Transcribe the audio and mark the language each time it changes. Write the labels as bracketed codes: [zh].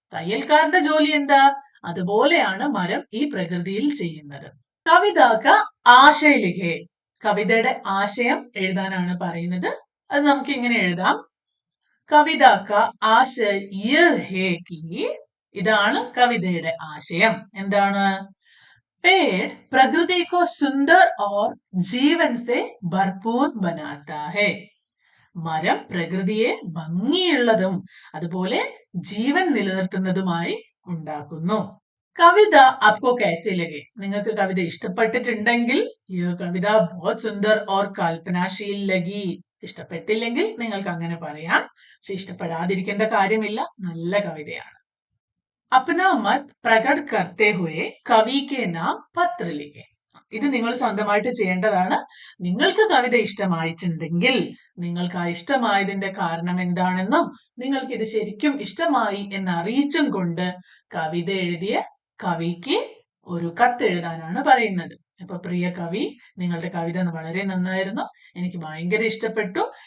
[ml] തയ്യൽക്കാരന്റെ ജോലി എന്താ? അതുപോലെയാണ് മരം ഈ പ്രകൃതിയിൽ ചെയ്യുന്നത്. [hi] കവിതാക്ക ആശയലിഖേ, [ml] കവിതയുടെ ആശയം എഴുതാനാണ് പറയുന്നത്. അത് നമുക്ക് ഇങ്ങനെ എഴുതാം. [hi] കവിതാക്ക ആശയ ഹേ കി, [ml] ഇതാണ് കവിതയുടെ ആശയം. എന്താണ്? [hi] पेड़ प्रकृति को सुंदर और जीवन से भरपूर बनाता है. [ml] മരം പ്രകൃതിയെ ഭംഗിയുള്ളതും അതുപോലെ ജീവൻ നിലനിർത്തുന്നതുമായി ഉണ്ടാക്കുന്നു. [hi] കവിത आपको कैसे लगे? [ml] നിങ്ങൾക്ക് കവിത ഇഷ്ടപ്പെട്ടിട്ടുണ്ടെങ്കിൽ [hi] ये कविता बहुत सुंदर और कल्पनाशील लगी. [ml] ഇഷ്ടപ്പെട്ടില്ലെങ്കിൽ നിങ്ങൾക്ക് അങ്ങനെ പറയാം. പക്ഷെ ഇഷ്ടപ്പെടാതിരിക്കേണ്ട കാര്യമില്ല, നല്ല കവിതയാണ്. [hi] अपना मत प्रकट करते हुए कवि के नाम पत्र लिखे. [ml] ഇത് നിങ്ങൾ സ്വന്തമായിട്ട് ചെയ്യേണ്ടതാണ്. നിങ്ങൾക്ക് കവിത ഇഷ്ടമായിട്ടുണ്ടെങ്കിൽ നിങ്ങൾക്ക് ആ ഇഷ്ടമായതിന്റെ കാരണം എന്താണെന്നും നിങ്ങൾക്ക് ഇത് ശരിക്കും ഇഷ്ടമായി എന്ന് അറിയിച്ചും കൊണ്ട് കവിത എഴുതിയ കവിക്ക് ഒരു കത്ത് എഴുതാനാണ് പറയുന്നത്. അപ്പൊ പ്രിയ കവി, നിങ്ങളുടെ കവിത വളരെ നന്നായിരുന്നു, എനിക്ക് ഭയങ്കര ഇഷ്ടപ്പെട്ടു.